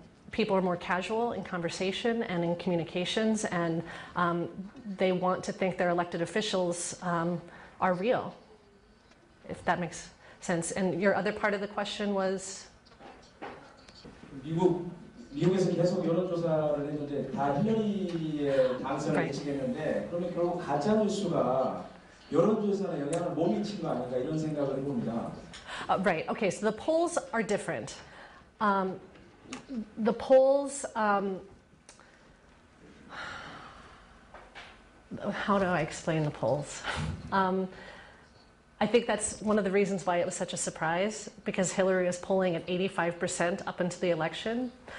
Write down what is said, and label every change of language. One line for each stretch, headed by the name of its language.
English: People are more casual in conversation and in communications, and they want to think their elected officials are real, if that makes sense. And your other part of the question was?
Korean: 미국에서 계속 여론조사를 했는데 다 힐러리의 당선을 예측했는데 그러면 결국 가짜뉴스가 여론조사에 영향을 못 미친 거 아닌가 이런 생각을 해봅니다.
English: Right. Okay. So the polls are different. The polls. How do I explain the polls? I think that's one of the reasons why it was such a surprise, because Hillary was polling at 85% up into the election.